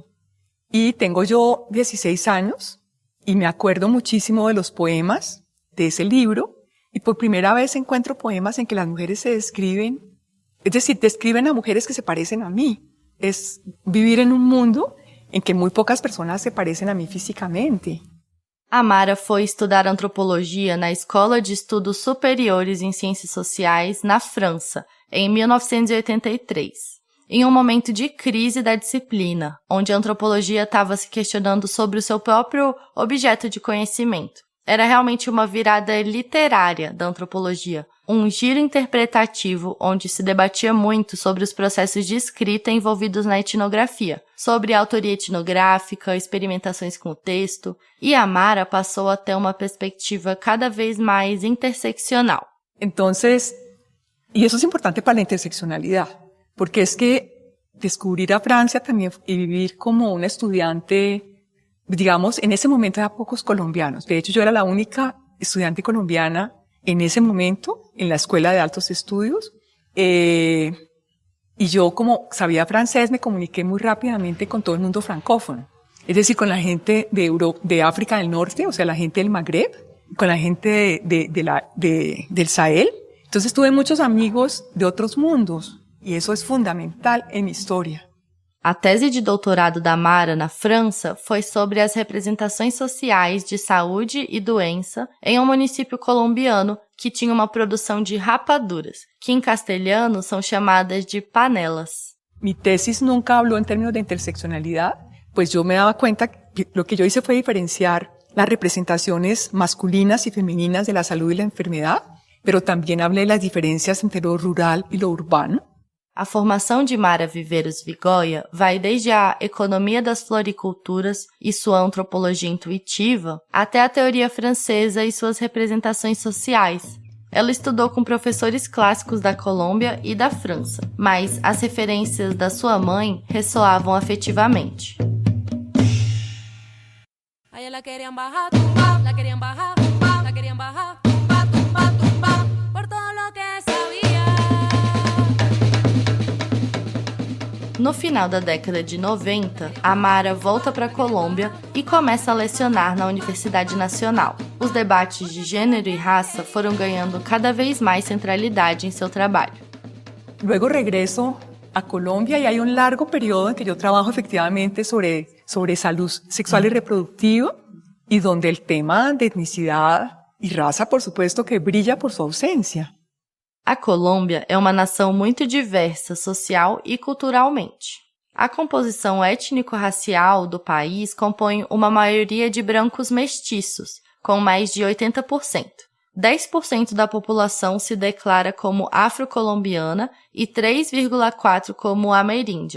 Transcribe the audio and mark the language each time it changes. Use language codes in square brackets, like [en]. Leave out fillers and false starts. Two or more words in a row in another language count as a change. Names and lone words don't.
[es] Y tengo yo 16 años, y me acuerdo muchísimo de los poemas de ese libro, y por primera vez encuentro poemas en que las mujeres se describen, es decir, describen a mujeres que se parecen a mí. Es vivir en un mundo en que muy pocas personas se parecen a mí físicamente. [pt] A Mara foi estudar antropologia na Escola de Estudos Superiores em Ciências Sociais, na França, em 1983. em um momento de crise da disciplina, onde a antropologia estava se questionando sobre o seu próprio objeto de conhecimento. Era realmente uma virada literária da antropologia, um giro interpretativo onde se debatia muito sobre os processos de escrita envolvidos na etnografia, sobre autoria etnográfica, experimentações com o texto, e Amara passou a ter uma perspectiva cada vez mais interseccional. [es] Entonces, y eso es importante para la interseccionalidad, porque es que descubrir a Francia también y vivir como una estudiante, digamos, en ese momento había pocos colombianos. De hecho, yo era la única estudiante colombiana en ese momento en la Escuela de Altos Estudios. Y yo, como sabía francés, me comuniqué muy rápidamente con todo el mundo francófono. Es decir, con la gente de África del Norte, o sea, la gente del Magreb, con la gente del Sahel. Entonces tuve muchos amigos de otros mundos. Y eso es fundamental en mi historia. [pt] A tese de doutorado da Amara na França foi sobre as representações sociais de saúde e doença em um município colombiano que tinha uma produção de rapaduras, que em castelhano são chamadas de panelas. [es] Mi tesis nunca habló en términos de interseccionalidad, pues yo me daba cuenta que lo que yo hice fue diferenciar las representaciones masculinas y femeninas de la salud y la enfermedad, pero también hablé de las diferencias entre lo rural y lo urbano. [pt] A formação de Mara Viveiros Vigoya vai desde a economia das floriculturas e sua antropologia intuitiva até a teoria francesa e suas representações sociais. Ela estudou com professores clássicos da Colômbia e da França, mas as referências da sua mãe ressoavam afetivamente. [es] A ella querían bajar, tumba, la querían bajar, tumba, la querían bajar, tumba, tumba, tumba, por todo lo que sabía. [pt] No final da década de 90, Amara volta para a Colômbia e começa a lecionar na Universidade Nacional. Os debates de gênero e raça foram ganhando cada vez mais centralidade em seu trabalho. [es] Luego regreso a Colombia y hay un largo periodo en que yo trabajo efectivamente sobre salud sexual y reproductiva y donde el tema de etnicidad y raza, por supuesto, que brilla por su ausencia. [pt] A Colômbia é uma nação muito diversa social e culturalmente. A composição étnico-racial do país compõe uma maioria de brancos mestiços, com mais de 80%. 10% da população se declara como afro-colombiana e 3,4% como ameríndia.